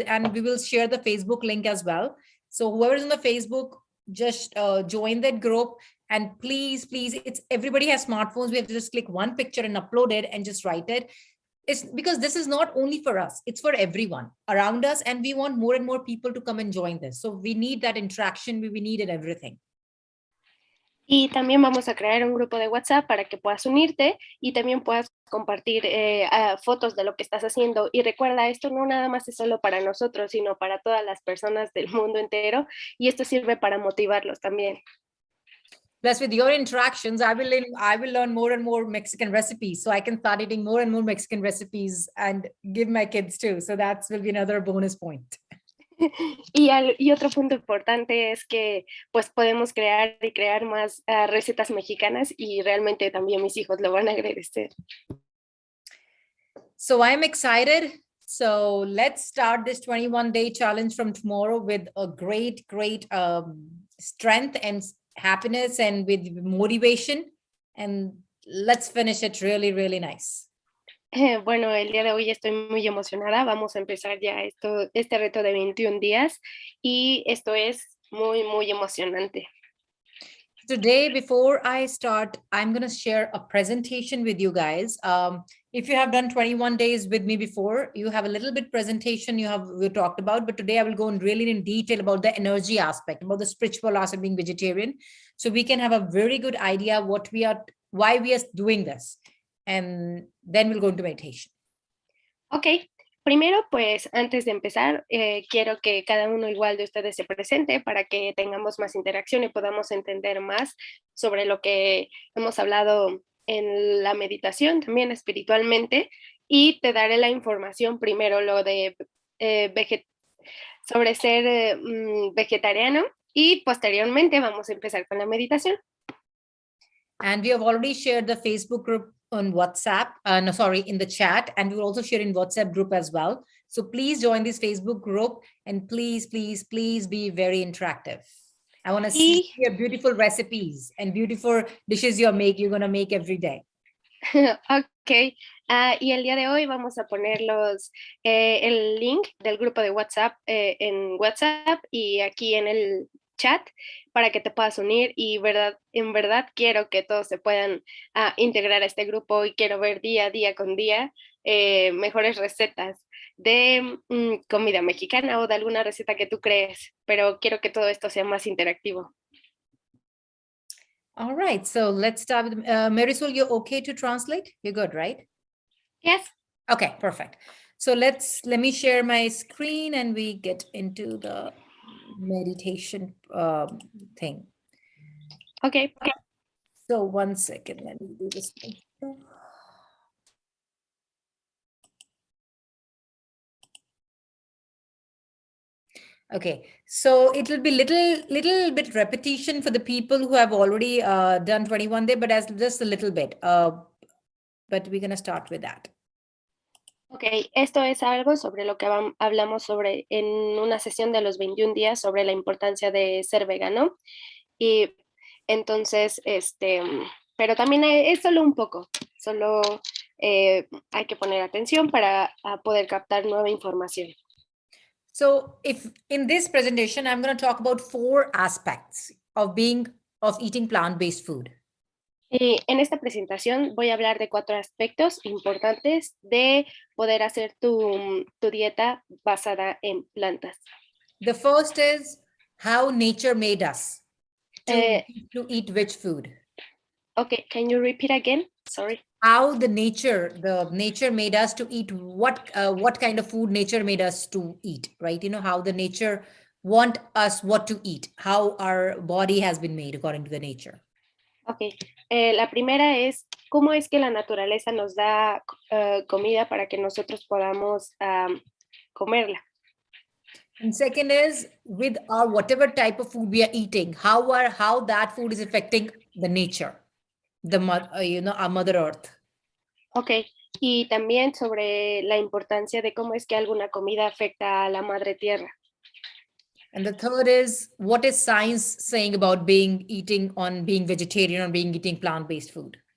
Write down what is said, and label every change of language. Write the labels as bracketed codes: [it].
[en] And we will share the Facebook link as well. So whoever's on the Facebook, just join that group, and please, everybody has smartphones. We have to just click one picture and upload it and just write it. It's because this is not only for us, it's for everyone around us. And we want more and more people to come and join this. So we need that interaction. We need it, everything. [es] Y también vamos a crear un grupo de WhatsApp para que puedas unirte y también puedas compartir fotos de lo que estás haciendo. Y recuerda, esto no nada más es solo para nosotros, sino para todas las personas del mundo entero. Y esto sirve para motivarlos también. [en] Plus, with your interactions, I will learn more and more Mexican recipes. So I can start eating more and more Mexican recipes and give my kids too. So that will be another bonus point. [es] Y otro punto importante es que pues podemos crear más recetas mexicanas y realmente también mis hijos lo van a agradecer. [en] So I'm excited. So let's start this 21-day challenge from tomorrow with a great strength and happiness and with motivation. And let's finish it really, really nice. [es] Bueno, el día de hoy estoy muy emocionada. Vamos a empezar ya este reto de 21 días y esto es muy, muy emocionante. [en] Today, before I start, I'm going to share a presentation with you guys. If you have done 21 days with me before, you have a little bit presentation we talked about, but today I will go really in detail about the energy aspect, about the spiritual aspect of being vegetarian. So we can have a very good idea why we are doing this. And then we'll go into meditation. [es] Ok, primero, pues antes de empezar, quiero que cada uno igual de ustedes se presente para que tengamos más interacción y podamos entender más sobre lo que hemos hablado en la meditación, también espiritualmente, y te daré la información primero, lo de sobre ser vegetariano, y posteriormente vamos a empezar con la meditación. [en] And we have already shared the Facebook group on WhatsApp, in the chat, and we will also share in WhatsApp group as well. So please join this Facebook group and please be very interactive. I want to see your beautiful recipes and beautiful dishes you're going to make every day. [es] Ok, y el día de hoy vamos a poner el link del grupo de WhatsApp en WhatsApp y aquí en el chat para que te puedas unir y en verdad quiero que todos se puedan integrar a este grupo y quiero ver día con día mejores recetas de comida mexicana o de alguna receta que tú crees, pero quiero que todo esto sea más interactivo. [en] All right, so let's start with Marisol, you're okay to translate? You're good, right? Yes. Okay, perfect. So let me share my screen and we get into the meditation thing. Okay. So 1 second, let me do this thing. Okay, so it will be little bit repetition for the people who have already done 21 day, but as just a little bit. But we're going to start with that. [es] Ok, esto es algo sobre lo que hablamos en una sesión de los 21 días sobre la importancia de ser vegano. Y entonces, pero también es solo un poco, solo hay que poner atención para poder captar nueva información. [en] So if in this presentation, I'm going to talk about 4 aspects of eating plant-based food. [es] Y en esta presentación voy a hablar de 4 aspectos importantes de poder hacer tu dieta basada en plantas. [en] The first is how nature made us to eat which food. Okay, can you repeat again? Sorry. how the nature made us to eat what kind of food nature made us to eat, right? How the nature want us what to eat, how our body has been made according to the nature. [es] Ok, la primera es, ¿cómo es que la naturaleza nos da comida para que nosotros podamos comerla? [en] And second is, with our whatever type of food we are eating, how that food is affecting the nature, our Mother Earth. [es] Ok, y también sobre la importancia de cómo es que alguna comida afecta a la madre tierra. [en] And the third is, what is science saying about being vegetarian or eating plant-based food?